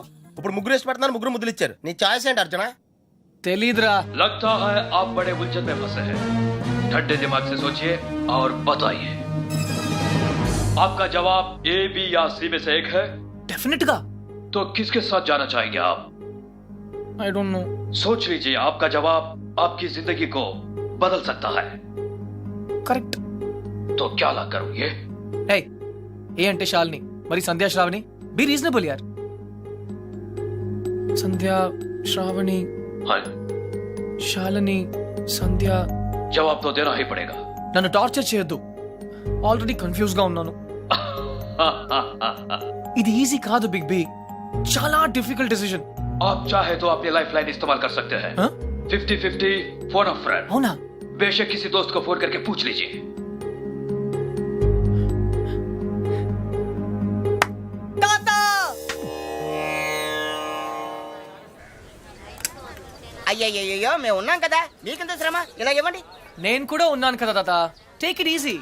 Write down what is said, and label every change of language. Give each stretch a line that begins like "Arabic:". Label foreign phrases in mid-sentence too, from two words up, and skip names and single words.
Telugu: ఇప్పుడు ముగ్గురు ఇష్టపడుతున్నారు, ముగ్గురు ముద్దులు ఇచ్చారు. నీ ఛాయిస్ ఏంటి అర్జున? తెలీదురా.
Hindi: लगता है आप बड़े उलझन में फंसे हैं। ठंडे दिमाग से सोचिए और बताइए। आपका जवाब ए, बी या सी में से एक है,
Telugu: డెఫినెట్ గా.
Hindi: तो किसके साथ जाना चाहेंगे आप?
English: I don't know.
Hindi: सोच लीजिए, आपका जवाब आपकी जिंदगी को बदल सकता है।
Telugu: కరెక్ట్.
Hindi: तो क्या ला करोगे?
Telugu: ఏయ్, ఏ అంటే శాలిని, మరి సంధ్యా శ్రావణి.
English: be reasonable
Telugu: యార్. సంధ్యా శ్రావణి
Hindi: हाँ,
Telugu: శాలిని సంధ్య.
Hindi: जवाब तो देना ही पड़ेगा।
Telugu: నన్ను టార్చర్ చేయొద్దు.
English: already confuse
Telugu: గా ఉన్నాను. ఇది ఈజీ కాదు బిగ్ బి. చాలా
English: difficult decision.
Hindi: आप चाहे तो अपनी
English: life line
Hindi: इस्तेमाल कर सकते हैं। हाँ?
English: 50-50 phone of friend.
Telugu: అవునా?
Hindi: बेशक किसी दोस्त को फोन करके पूछ लीजिए।
Telugu: అయ్యయ్యో మేము ఉన్నాం కదా, మీకెంత శ్రమ, ఇలా ఇవ్వండి. నేను కూడా ఉన్నాను కదా తాత.
English: take it easy.